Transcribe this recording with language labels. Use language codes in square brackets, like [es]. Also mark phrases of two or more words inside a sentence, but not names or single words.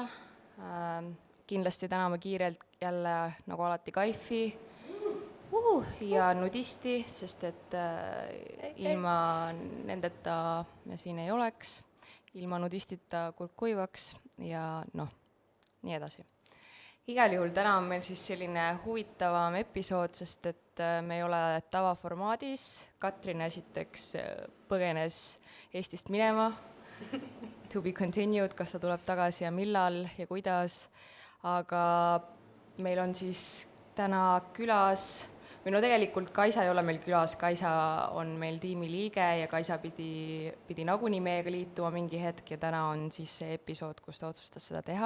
[et] Kindlasti täname kiirelt jälle nagu alati Kaifi ja nudisti, sest et ilma nendeta me siin ei oleks, ilma nudistita kurk kuivaks ja nii edasi. Igal juhul täna on meil siis selline huvitavam episood, sest et me ei ole tavaformaadis. Katrin esiteks põgenes Eestist minema, [en] to be continued, [et] kas ta tuleb tagasi ja millal ja kuidas. Aga meil on siis täna külas, või tegelikult Kaisa ei ole meil külas, Kaisa on meil tiimi liige ja Kaisa pidi nagunii meiega liituma mingi hetk ja täna on siis see episood, kus ta otsustas seda teha.